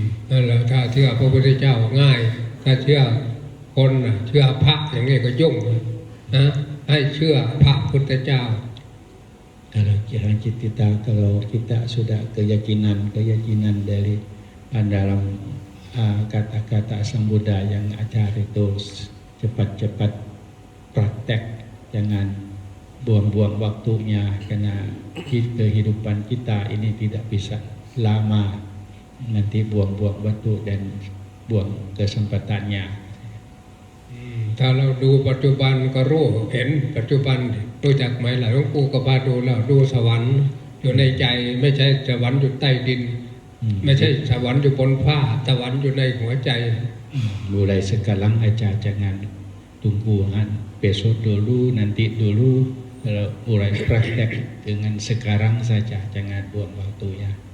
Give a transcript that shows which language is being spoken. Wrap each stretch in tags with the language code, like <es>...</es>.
<th>นั่นแหละถ้าเชื่อพระพุทธเจ้าง่ายถ้าเชื่อคนน่ะเชื่อพระอย่างนี้ก็ยุ่งนะให้เชื่อพระพุทธเจ้า</th> <id>kalau kita sudah keyakinan dari dalam kata-kata Sang Buddha yang ajar itu cepat-cepat praktek jangan buang-buang waktunya karena kehidupan kita ini tidak bisa lama nanti buang-buang waktu dan buang kesempatannya</id> <th>ถ้าเราดูปัจจุบันก็รู้เห็นปัจจุบันรู้จักไหมล่ะหลวงปู่ก็พาดูแล้วดูสวรรค์อยู่ในใจไม่ใช่สวรรค์อยู่ใต้ดินไม่ใช่สวรรค์อยู่บนฟ้าสวรรค์อยู่ในหัวใจ</th> <id>mulai sekarang aja jangan tungguan besok dulu nanti dulu kalau mulai praktek dengan sekarang saja jangan buang waktunya</id>